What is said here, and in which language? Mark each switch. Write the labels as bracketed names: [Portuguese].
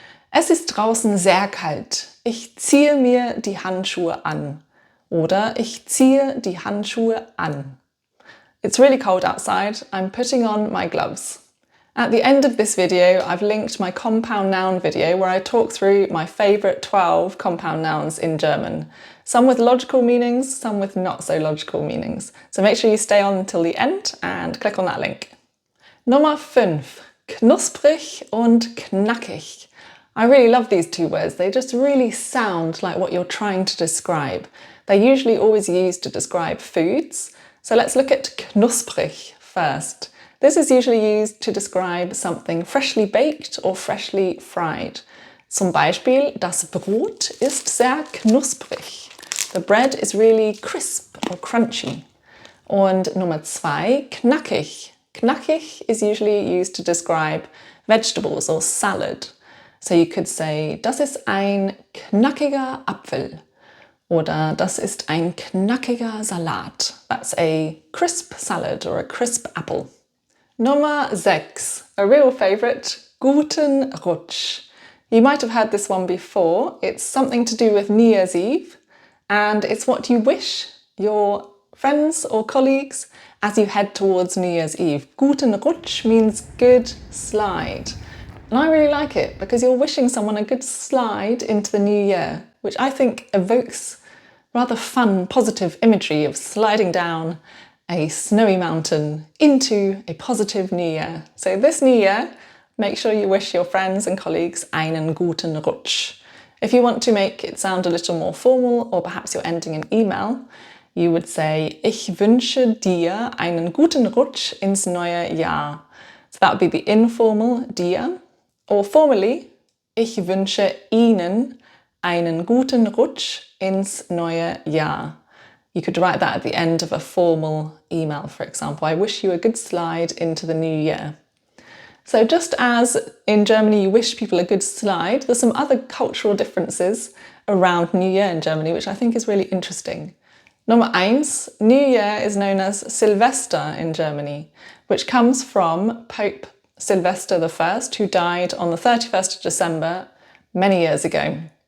[German] Es ist draußen sehr kalt. Ich ziehe mir die Handschuhe an. Oder ich ziehe die Handschuhe an. [English] It's really cold outside. I'm putting on my gloves. At the end of this video, I've linked my compound noun video where I talk through my favourite 12 compound nouns in German. Some with logical meanings, some with not so logical meanings. So make sure you stay on until the end and click on that link. [German] Nummer 5. Knusprig und knackig. [English] I really love these 2 words. They just really sound like what you're trying to describe. They're usually always used to describe foods. So let's look at knusprig first. This is usually used to describe something freshly baked or freshly fried. [German] Zum Beispiel, das Brot ist sehr knusprig. [English] The bread is really crisp or crunchy. [German] Und Nummer 2, knackig. [English] Knackig is usually used to describe vegetables or salad. So you could say, [German] das ist ein knackiger Apfel. Oder das ist ein knackiger Salat. [English] That's a crisp salad or a crisp apple. [German] Nummer 6, [English] a real favourite, Guten Rutsch. You might have heard this one before. It's something to do with New Year's Eve, and it's what you wish your friends or colleagues as you head towards New Year's Eve. Guten Rutsch means good slide. And I really like it because you're wishing someone a good slide into the new year, which I think evokes rather fun, positive imagery of sliding down a snowy mountain into a positive new year. So this new year, make sure you wish your friends and colleagues [German] einen guten Rutsch. [English] If you want to make it sound a little more formal, or perhaps you're ending an email, you would say, [German] Ich wünsche dir einen guten Rutsch ins neue Jahr. [English] So that would be the informal dir. Or formally, [German] Ich wünsche Ihnen einen guten Rutsch ins neue Jahr. [English] You could write that at the end of a formal email, for example. I wish you a good slide into the new year. So just as in Germany you wish people a good slide, there's some other cultural differences around New Year in Germany, which I think is really interesting. Number 1, New Year is known as Silvester in Germany, which comes from Pope Sylvester I, who died on the 31st of December many years ago.